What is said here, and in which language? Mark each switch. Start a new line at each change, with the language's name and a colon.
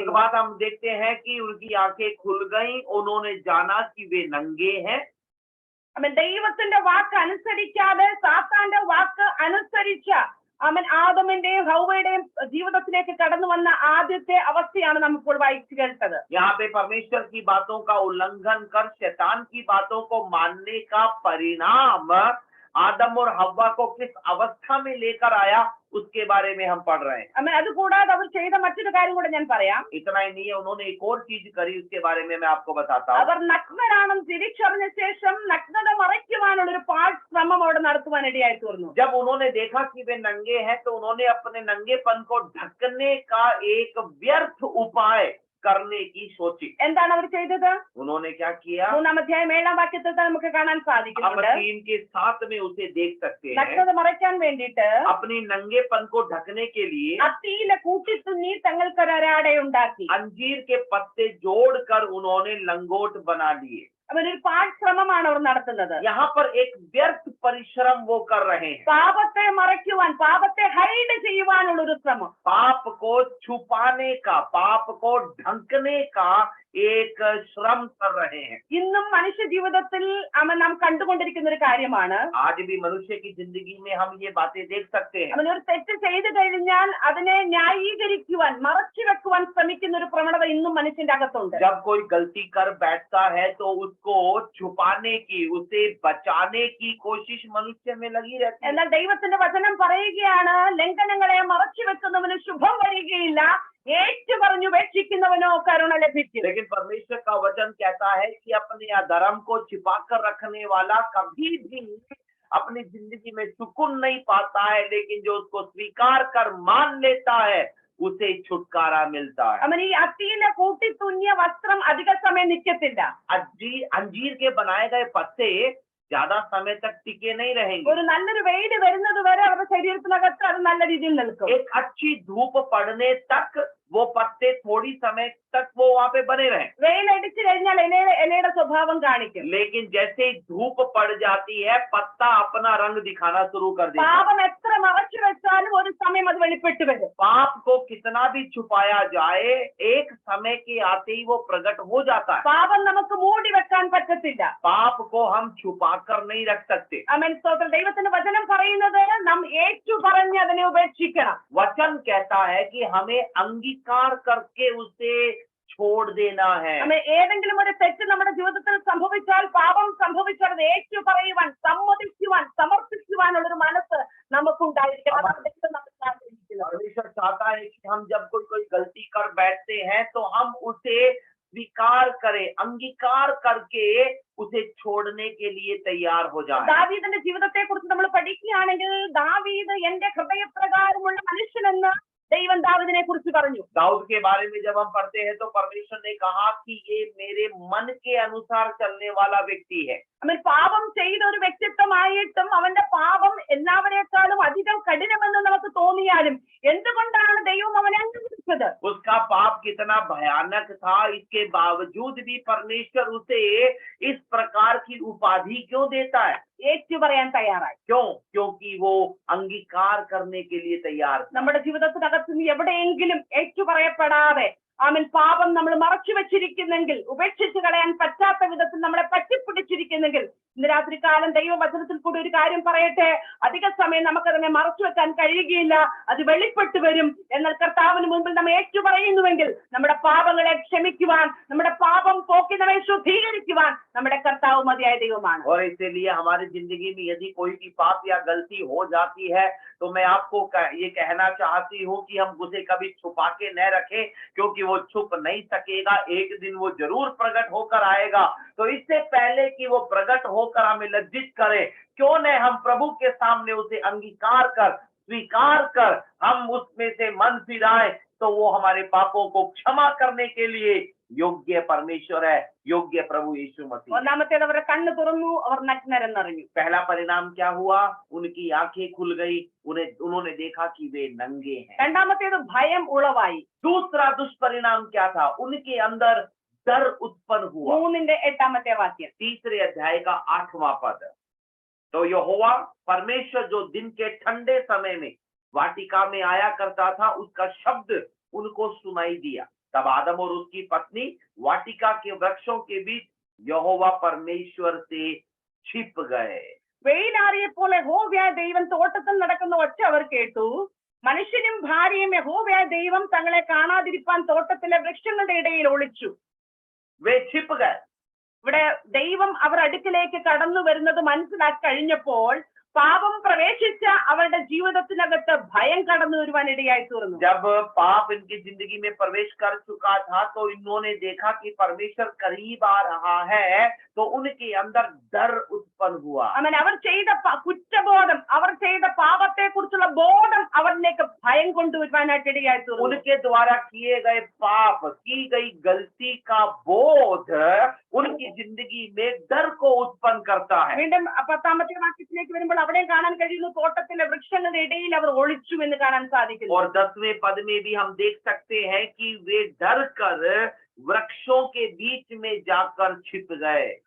Hindi: एक बात हम देखते हैं कि उनकी आंखें खुल गई, उन्होंने जाना कि वे नंगे हैं।
Malayalam: അവൻ ദൈവത്തിന്റെ വാക്ക് അനുസരിക്കാതെ സാത്താന്റെ വാക്ക് അനുസരിച്ച അവൻ ആദമിന്റെയും ഹൗവയുടെയും ജീവിതത്തിലേക്ക് കടന്നു വന്ന ആദ്യത്തെ അവസ്ഥയാണ് നമ്മിപ്പോൾ വായിച്ചു കേട്ടത്.
Hindi: यहाँ पे परमेश्वर की बातों का उल्लंघन कर शैतान की बातों को मानने का परिणाम आदम और हव्वा को किस अवस्था में लेकर आया, उसके बारे में हम पढ़ रहे हैं।
Malayalam: അമ്മ അതുകൂടാതെ അവർ ചെയ്ത മറ്റൊരു കാര്യം കൂടെ ഞാൻ പറയാം.
Hindi: इतना ही नहीं है, उन्होंने एक और चीज करी, उसके बारे में मैं आपको बताता हूँ।
Malayalam: അവർ നഗ്നരാണെന്ന് തിരിച്ചറിഞ്ഞ ശേഷം നഗ്നത മറയ്ക്കുവാനുള്ള ഒരു പാഴ്ശ്രമം അവിടെ നടത്തുവാൻ ഇടയായി തീർന്നു.
Hindi: जब उन्होंने देखा कि वे नंगे हैं तो उन्होंने अपने नंगेपन को ढकने का एक व्यर्थ उपाय करने की सोची।
Malayalam: എന്താണ് അവർ ചെയ്തത്?
Hindi: उन्होंने क्या किया?
Malayalam: 3-ാം അധ്യായം 7-ാം വാക്യത്തിൽ നമുക്ക് കാണാൻ
Hindi: हम
Malayalam: സാധിക്കുന്നുണ്ട്.
Hindi: 3 के 7 में उसे देख सकते हैं।
Malayalam: നഗ്നത മറയ്ക്കാൻ വേണ്ടിയിട്ട്
Hindi: अपने नंगेपन को ढकने के लिए
Malayalam: അത്തിയില കൂട്ടിത്തുന്നി തങ്ങൾക്കൊരാടെ ഉണ്ടാക്കി.
Hindi: अंजीर के पत्ते जोड़कर उन्होंने लंगोट बना लिए।
Malayalam: അവനൊരു പാഴ്ശ്രമമാണ് അവർ നടത്തുന്നത്.
Hindi: यहाँ पर एक व्यर्थ परिश्रम वो कर रहे हैं।
Malayalam: പാപത്തെ മറയ്ക്കുവാൻ, പാപത്തെ ഹൈഡ് ചെയ്യുവാനുള്ള ഒരു ശ്രമം.
Hindi: पाप को छुपाने का, पाप को ढकने का एक श्रम कर रहे हैं।
Malayalam: ഇന്നും മനുഷ്യ ജീവിതത്തിൽ നാം കണ്ടുകൊണ്ടിരിക്കുന്ന ഒരു കാര്യമാണ്.
Hindi: आज भी मनुष्य की जिंदगी में हम ये बातें देख सकते हैं।
Malayalam: അവനൊരു തെറ്റ് ചെയ്തു കഴിഞ്ഞാൽ അതിനെ ന്യായീകരിക്കുവാൻ, മറച്ചു വെക്കുവാൻ ശ്രമിക്കുന്ന ഒരു പ്രവണത ഇന്നും മനുഷ്യന്റെ അകത്തുണ്ട്.
Hindi: जब कोई गलती कर बैठता है तो उसको छुपाने की, उसे बचाने की कोशिश मनुष्य में लगी रहती है।
Malayalam: എന്നാൽ ദൈവത്തിന്റെ വചനം പറയുകയാണ്, ലംഘനങ്ങളെ മറച്ചു വെക്കുന്നവന് ശുഭം വരികയില്ല, ഏറ്റു പറഞ്ഞു ഉപേക്ഷിക്കുന്നവനോ കരുണ ലഭിക്കും.
Hindi: लेकिन परमेश्वर का वचन कहता है कि अपने अधर्म को छिपा कर रखने वाला कभी भी अपनी जिंदगी में सुकून नहीं पाता है, लेकिन जो उसको स्वीकार कर मान लेता है उसे छुटकारा मिलता है।
Malayalam: അവൻ ഈ അത്തിയില കൂട്ടിത്തുന്നിയ വസ്ത്രം അധിക സമയം നിൽക്കത്തില്ല.
Hindi: अंजीर के बनाए गए पत्ते ज्यादा समय तक टिके नहीं रहेंगे।
Malayalam: ഒരു നല്ലൊരു വെയിൽ വരുന്നത് വരെ അവരുടെ ശരീരത്തിനകത്ത് അത് നല്ല രീതിയിൽ നിൽക്കും.
Hindi: एक अच्छी धूप पड़ने तक वो पत्ते थोड़ी समय तक वो वहाँ पे बने रहे।
Malayalam: വെയിലടിച്ചു കഴിഞ്ഞാൽ ഇലയുടെ സ്വഭാവം കാണിക്കും.
Hindi: लेकिन जैसे ही धूप पड़ जाती है पत्ता अपना रंग दिखाना शुरू कर देता है।
Malayalam: പാപം എത്ര മറച്ചു വെച്ചാലും ഒരു സമയം അത് വെളിപ്പെട്ട് വരും.
Hindi: पाप को कितना भी छुपाया जाए, एक समय के आते ही वो प्रकट हो जाता है।
Malayalam: പാപം നമുക്ക് മൂടി വെക്കാൻ പറ്റത്തില്ല.
Hindi: पाप को हम छुपा कर नहीं रख सकते।
Malayalam: ആമേൻ. സ്തോത്രം. ദൈവത്തിന്റെ വചനം പറയുന്നത് നാം ഏറ്റു പറഞ്ഞ് അതിനെ ഉപേക്ഷിക്കണം.
Hindi: वचन कहता है कि हमें अंगीकार करके उसे छोड़ देना है।
Malayalam: ആമേൻ. ഏതെങ്കിലും ഒരു തെറ്റ് നമ്മുടെ ജീവിതത്തിൽ സംഭവിച്ചാൽ, പാപം സംഭവിച്ചാൽ അത് ഏറ്റു പറയുവാൻ, സമ്മതിക്കുവാൻ, സമർപ്പിക്കുവാനുള്ള ഒരു മനസ്സ് നമുക്കുണ്ടായിരിക്കണം.
Hindi: परमेश्वर चाहता है कि हम जब कोई गलती कर बैठते हैं तो हम उसे स्वीकार करें, अंगीकार करके उसे छोड़ने के लिए तैयार हो जाए।
Malayalam: ദാവീദിന്റെ ജീവിതത്തെ കുറിച്ച് നമ്മൾ പഠിക്കുകയാണെങ്കിൽ, ദാവീദ് എന്റെ ഹൃദയപ്രകാരമുള്ള മനുഷ്യനെന്ന് ദൈവം ദാവീദിനെ കുറിച്ച് പറഞ്ഞു.
Hindi: दाऊद के बारे में जब हम पढ़ते हैं तो परमेश्वर ने कहा कि ये मेरे मन के अनुसार चलने वाला व्यक्ति है।
Malayalam: അവൻ പാപം ചെയ്ത ഒരു വ്യക്തിത്വമായിട്ടും അവന്റെ പാപം എല്ലാവരെക്കാളും അധികം കഠിനമെന്ന് നമുക്ക് തോന്നിയാലും എന്തുകൊണ്ടാണ് ദൈവം അവനെ അംഗീകരിച്ചത്?
Hindi: उसका पाप कितना भयानक था, इसके बावजूद भी परमेश्वर उसे इस प्रकार की उपाधि क्यों देता है?
Malayalam: ഏറ്റു പറയാൻ തയ്യാറായി.
Hindi: क्यों? क्योंकि वो अंगीकार करने के लिए तैयार था।
Malayalam: നമ്മുടെ ജീവിതത്തിനകത്ത് നിന്ന് എവിടെയെങ്കിലും ഏറ്റു പറയപ്പെടാതെ ആമൻ പാപം നമ്മൾ മറച്ചു വെച്ചിരിക്കുന്നെങ്കിൽ, ഉപേക്ഷിച്ചു കളയാൻ പറ്റാത്ത വിധത്തിൽ നമ്മളെ പറ്റിപ്പിടിച്ചിരിക്കുന്നെങ്കിൽ, ഇന്ന് രാത്രികാലം ദൈവവചനത്തിൽ കൂടി ഒരു കാര്യം പറയട്ടെ, അധിക സമയം നമുക്കതിനെ മറച്ചു വെക്കാൻ കഴിയുകയില്ല, അത് വെളിപ്പെട്ടു വരും. എന്നാൽ കർത്താവിന് മുമ്പിൽ നമ്മൾ ഏറ്റുപറയുന്നുവെങ്കിൽ നമ്മുടെ പാപങ്ങളെ ക്ഷമിക്കുവാൻ, നമ്മുടെ പാപം പോക്കി നമ്മെ ശുദ്ധീകരിക്കുവാൻ നമ്മുടെ കർത്താവ് മതിയായ ദൈവമാണ്.
Hindi: और इसीलिए हमारी जिंदगी में यदि कोई भी पाप या गलती हो जाती है तो मैं आपको ये कहना चाहती हूँ कि हम उसे कभी छुपा के न रखें, क्योंकि वो छुप नहीं सकेगा, एक दिन वो जरूर प्रकट होकर आएगा। तो इससे पहले कि वो प्रकट होकर हमें लज्जित करे, क्यों न हम प्रभु के सामने उसे अंगीकार कर, स्वीकार कर हम उसमें से मन फिराए, तो वो हमारे पापों को क्षमा करने के लिए योग्य परमेश्वर है, योग्य प्रभु यीशु मसीह।
Malayalam: ഒന്നാമത്തേത് അവരുടെ കണ്ണ് തുറന്നു, അവർ നഗ്നരെന്നറിഞ്ഞു.
Hindi: पहला परिणाम क्या हुआ? उनकी आंखें खुल गई, उन्होंने देखा कि वे नंगे हैं।
Malayalam: രണ്ടാമത്തേത് ഭയം ഉളവായി.
Hindi: दूसरा दुष्परिणाम क्या था? उनके अंदर डर उत्पन्न हुआ।
Malayalam: 3:8 വാക്യം.
Hindi: तीसरे अध्याय का 8वां पद। तो यहोवा परमेश्वर जो दिन के ठंडे समय में वाटिका में आया करता था, उसका शब्द उनको सुनाई दिया। तब आदम और उसकी पत्नी वाटिका के वृक्षों के बीच यहोवा परमेश्वर से छिप गए।
Malayalam: വെയിലാറിയപ്പോൾ യഹോവയായ ദൈവം തോട്ടത്തിൽ നടക്കുന്ന ഒച്ച അവർ കേട്ടു. മനുഷ്യനും ഭാര്യയും യഹോവയായ ദൈവം തങ്ങളെ കാണാതിരിപ്പാൻ തോട്ടത്തിലെ വൃക്ഷങ്ങളുടെ ഇടയിൽ ഒളിച്ചു.
Hindi: वे छिप गए।
Malayalam: ഇവിടെ ദൈവം അവർ അടുക്കിലേക്ക് കടന്നു വരുന്നത് മനസ്സിലാക്കി കഴിഞ്ഞപ്പോൾ പാപം പ്രവേശിച്ച അവരുടെ ജീവിതത്തിനകത്ത് ഭയം കടന്നു വരുവാൻ ഇടയായി തീർന്നു.
Hindi: जब पाप इनकी जिंदगी में प्रवेश कर चुका था तो इन्होंने देखा कि परमेश्वर करीब आ रहा है, तो उनके अंदर डर उत्पन्न हुआ।
Malayalam: അങ്ങനെ അവർ ചെയ്ത കുറ്റബോധം, അവർ ചെയ്ത പാപത്തെ കുറിച്ചുള്ള ബോധം അവരിലേക്ക് ഭയം കൊണ്ടുവരുവാനായിട്ട് ഇടയായി തീർന്നു.
Hindi: उनके द्वारा किए गए पाप, की गई गलती का बोध उनकी जिंदगी में डर को उत्पन्न करता है।
Malayalam: വീണ്ടും 10ാമത്തെ വാക്യത്തിലേക്ക് വരുമ്പോൾ അവിടെ കാണാൻ കഴിയുന്നു, തോട്ടത്തിലെ വൃക്ഷങ്ങളുടെ ഇടയിൽ അവർ ഒളിച്ചു എന്ന് കാണാൻ സാധിക്കുന്നു.
Hindi: और 10वें पद में भी हम देख सकते हैं कि वे डर कर वृक्षों के बीच में जाकर छिप गए।